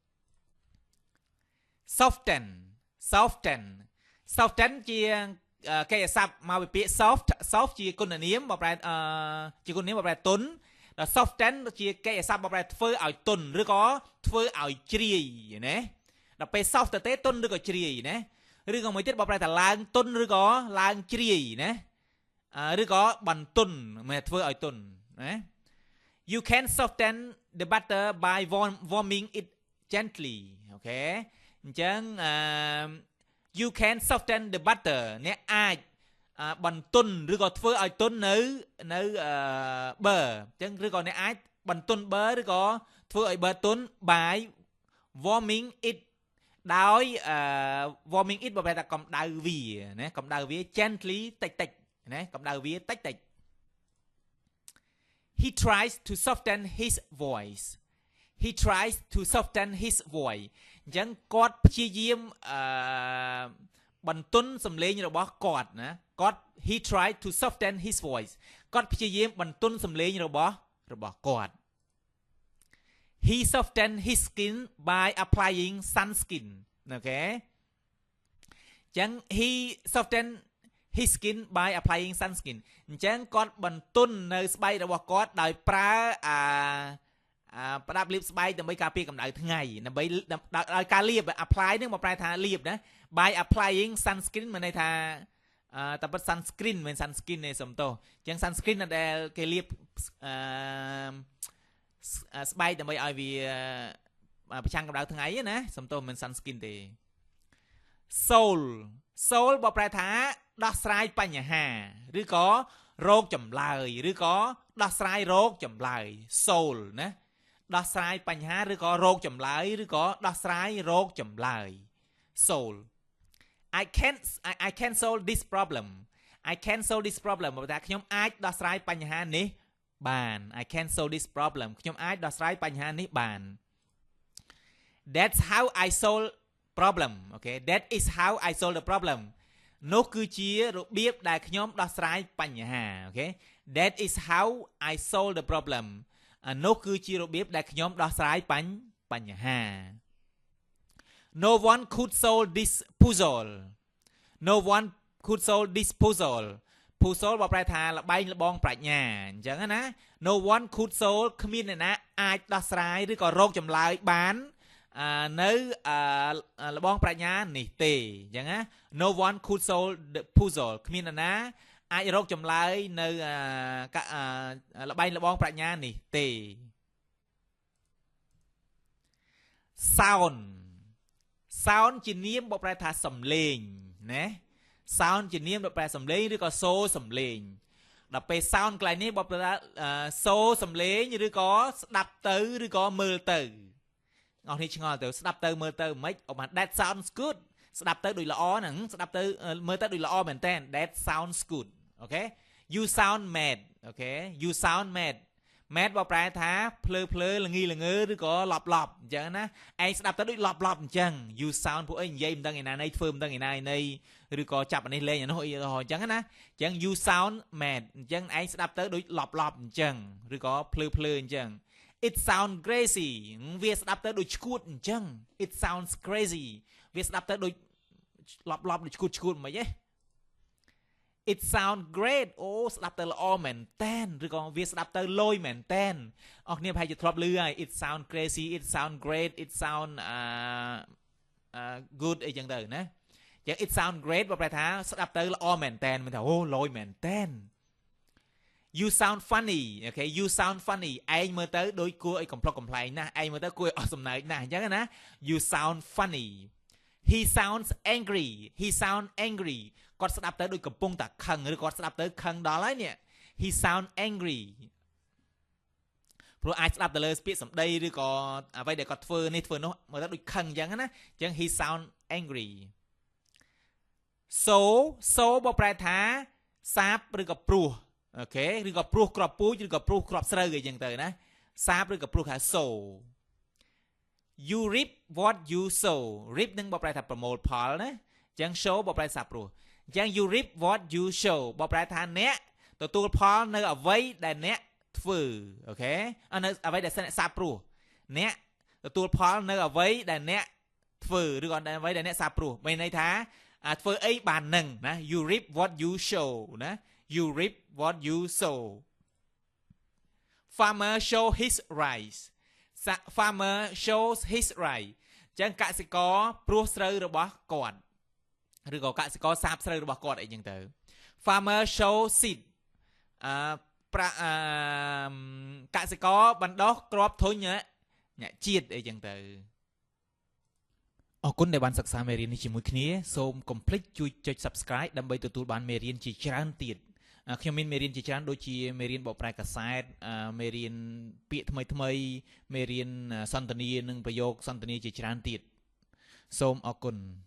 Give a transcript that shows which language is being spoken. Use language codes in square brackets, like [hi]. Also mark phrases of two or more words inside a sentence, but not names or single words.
[km] soften ជាគេស័ព្ទមកពីពាក្យ soft ជាគុណនាមបប្រែជាគុណនាមបប្រែទុនដល់ soften ជាគេស័ព្ទបប្រែធ្វើឲ្យទុនឬក៏ធ្វើឲ្យ ជ្រាយណាដល់ពេល soft ទៅទុនឬក៏ជ្រាយណាឬក៏មួយទៀតបប្រែថាឡើងទុនឬក៏ឡើងជ្រា យណាឬក៏បន្ទុនមិនធ្វើឲ្យទុនណា [en] you can soften the butter by warming it gently [km] អូខេអញ្ចឹង [en] you can soften the butter [km] អ្នកអាចបន្ទុនឬក៏ធ្វើឲ្យទុននៅប៊ឺអញ្ចឹងឬក៏អ្នកអាចបន្ទុនប៊ឺឬក៏ធ្វើឲ្យប៊ឺទុន [en] by warming it [km] ដោយ [en] warming it [km] បើប្រែថាកម្ដៅវាណាកម្ដៅវា gently តិចណាកម្ដៅវាតិច [en] he tries to soften his voice [km] អញ្ចឹងគាត់ព្យាយាមបន្ទន់សំឡេង របស់គាត់ណាគាត់ [en] he tried to soften his voice [km] គាត់ព្យាយាមបន្ទន់សំឡេងរបស់គាត់ [en] he softened his skin by applying sunscreen [km] អូខេអញ្ចឹង [en] he softened his skin by applying sunscreen [km] អញ្ចឹងគាត់បន្ទន់នៅស្បែករបស់គាត់ដោយប្រើ ប្រដាប់លាបស្បែកដើម្បីការពារកម្ដៅថ្ងៃដើម្បីដោយការលាប apply នឹងមកប្រែថាលាបណា [en] by applying sunscreen [km] មានន័យថាតែពិត sunscreen មិន sunscreen ទេសុំទោសអញ្ចឹង sunscreen ដែលគេលាប ស្បែកដើម្បីឲ្យវាប្រឆាំងកម្ដៅថ្ងៃណាសុំទោសមិន sunscreen ទេ soul បើប្រែថាដោះស្រាយបញ្ហាឬក៏រោគចម្លើយឬក៏ដោះស្រាយរោគចម្លើយ soul ណាដោះស្រាយបញ្ហាឬក៏រោគចម្លើយឬក៏ដោះស្រាយរោគចម្លើយ soul [en] I can solve this problem [km] បើថាខ្ញុំអាចដោះស្រាយបញ្ហានេះបាន [en] I can solve this problem [km] ខ្ញុំអាចដោះស្រាយបញ្ហានេះបាន [en] That's how I solve problem okay that is how I solve the problem [km] នោះគឺជារបៀបដែលខ្ញុំដោះស្រាយបញ្ហាអូខេ [en] That is how I solve the problem [km] នោះគឺជារបៀបដែលខ្ញុំដោះស្រាយបញ្ហា [en] No one could solve this puzzle [km] បើប្រែថាល្បែងល្បងប្រាជ្ញាអញ្ចឹងណា [en] No one could solve [km] គ្មានអ្នកណាអាចដោះស្រាយឬក៏រោគចម្លើយបាននៅល្បងប្រាជ្ញានេះទេអញ្ចឹងណា [en] No one could solve the puzzle [km] គ្មានអ្នកណាអាចរកចម្លើយនៅល្បែងល្បងប្រាជ្ញានេះទេ sound ជានាមបកប្រែថាសំ ឡេងណា sound ជានាមបកប្រែសំឡេងឬក៏សូរសំឡេងដល់ពេល sound កន្លែងនេះបកប្រែថាសូរសំឡេងឬក៏ស្ដាប់ទៅឬក៏មើលទៅអស់នេះឆ្ងល់ទៅស្ដាប់ទៅមើលទៅមិនអត់ that [en] sounds good [km] ស្ដាប់ទៅដូចល្អហ្នឹងស្ដាប់ទៅមើលទៅដូចល្អមែនតើ [en] that sounds good [km] អូខេ [en] you sound mad [km] អូខេ [en] you sound mad [km] បើប្រែថាភ្លើល្ងីល្ងើឬក៏ឡ ប់អញ្ចឹងណាឯងស្ដាប់ទៅដូចឡប់អញ្ចឹង [en] you sound [km] ពួកឯងនិយាយមិនដឹងឯណាណីធ្វើមិនដឹងឯណាណីឬក៏ ចាប់អានេះលេងអានោះអីអញ្ចឹងណាអញ្ចឹង [en] you sound mad [km] អញ្ចឹងឯងស្ដាប់ទៅដូចឡប់អញ្ចឹងឬក៏ភ្លើអញ្ចឹង [en] it sound crazy [km] វាស្ដាប់ទៅដូចឈួតអញ្ចឹង [en] it sounds crazy [km] វាស្ដាប់ទៅដូចឡប់ដូចឈួតមិនហី [en] it sound great [km] អូស្ដាប់ទៅល្អមែនតែនឬក៏វាស្ដាប់ទៅលយមែនតែនអស់គ្នាប្រហែលជាធ្លាប់ឮហើយ [en] it sound crazy it sound great it sound [km] good អីចឹងទៅណាចឹង [en] it sound great [km] បើប្រែថាស្ដាប់ទៅល្អមែនតែនមិនថាអូលយមែនតែន [en] you sound funny okay you sound funny [km] ឯងមើលទៅដូចគួរឲ្យកំប្លុកកំប្លែងណាស់ឯងមើលទៅគួរឲ្យអស់សំណើចណាស់អញ្ចឹងណា [en] you sound funny he sounds angry [km] គាត់ស្ដាប់ទៅដូចកំពុងតែខឹងឬគាត់ស្ដាប់ទៅខឹងដល់ហើយនេះ [en] he sound angry [km] ព្រោះអាចស្ដាប់ទៅលើពាក្យសម្ដីឬក៏អ្វីដែលគាត់ធ្វើនេះធ្វើនោះមើលទៅដូចខឹងអញ្ចឹងណាអញ្ចឹង [en] he sound angry so [km] បកប្រែថាសាបឬក៏ ព្រោះអូខេឬក៏ព្រោះក្របពូជឬក៏ព្រោះក្របស្រូវអីចឹងទៅណាសាបឬក៏ព្រោះថា [en] so you reap what you sow reap [km] នឹងបកប្រែថាប្រមូលផលណាអញ្ចឹង show បកប្រែសាបព្រោះអញ្ចឹង [en] you reap what you show [km] បកប្រែថាអ្នកទទួលផលនៅអ្វីដែលអ្នកធ្វើអូខេនៅអ្វីដែលអ្នកសាបព្រោះអ្នកទទួលផលនៅអ្វីដែលអ្នកធ្វើឬក៏អ្វីដែលអ្នកសាបព្រោះមានន័យថាធ្វើអីបាននឹងណា [en] you reap what you show [km] ណា [en] you reap what you sow farmer show his rice farmer shows his rice [km] អញ្ចឹងកសិករព្រោះស្រូវរបស់គាត់ឬក៏កសិករសាបស្រូវរបស់គាត់អីចឹងទៅ [en] farmer show seed [km] កសិករបណ្ដោះគ្រាប់ធុញអ្នកជាតិអីចឹងទៅអរគុណដែលបានសិក្សាមេរៀននេះជាមួយគ្នាសូមកុំភ្លេចជួយចុច Subscribe ដើម្បីទទួលបានមេរៀនជាច្រើនទៀតខ្ញុំមានមេរៀនជាច្រើនដូចជាមេរៀនបកប្រែកាសែតមេរៀនពាក្យថ្មីមេរៀនសន្ទនានិងប្រយោគសន្ទនាជាច្រើនទៀតសូមអរគុណ